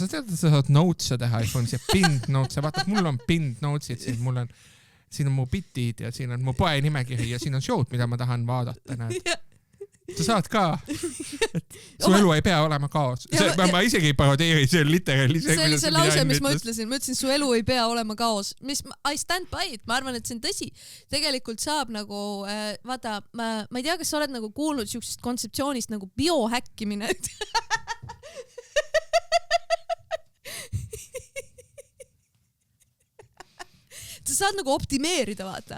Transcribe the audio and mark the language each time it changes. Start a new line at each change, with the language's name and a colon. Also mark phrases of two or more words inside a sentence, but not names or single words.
Estonian: Sa tead, et sa saad notes'e teha iPhone'is ja
English: pinned notes.
Estonian: Vaata, mul on
English: pinned notes'id,
Estonian: siis mul on siin on mu bitid ja siin on mu poe nimekiri ja siin on show'd, mida ma tahan vaadata. Näed. Sa saad ka. Su elu ei pea olema kaos. Ma isegi ei parodeeri, see on literaali. See oli see lause, mis ma ütlesin. Ma ütlesin, su elu ei pea olema kaos.
English: I stand by it.
Estonian: Ma arvan, et see on tõsi. Tegelikult saab nagu, vaata, ma ei tea, kas sa oled nagu kuulnud siuksest kontseptsioonist nagu biohäkkimine. Sa saad nagu optimeerida, vaata.